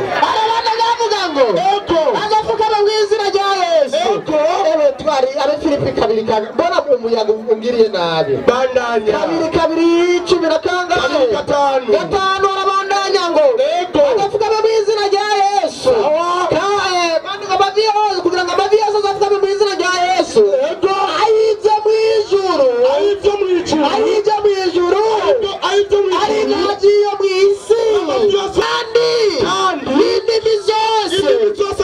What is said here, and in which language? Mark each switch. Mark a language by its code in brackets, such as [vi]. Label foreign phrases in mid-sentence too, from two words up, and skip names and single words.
[rn] Aravuga ngo azafukame mu izina rya Yesu. Twari abe Filipi 2 mbona umuyaga ungiriye nabi. Bandanya 2 10 na kangahe? 5 arabandanya ngo azafukame mu izina rya Yesu. Kandi amavi yose kugira ngo amavi yose azafukame mu izina rya Yesu. Ayije mu ijuru. Ari nagiye mu isi. Kandi indimi zose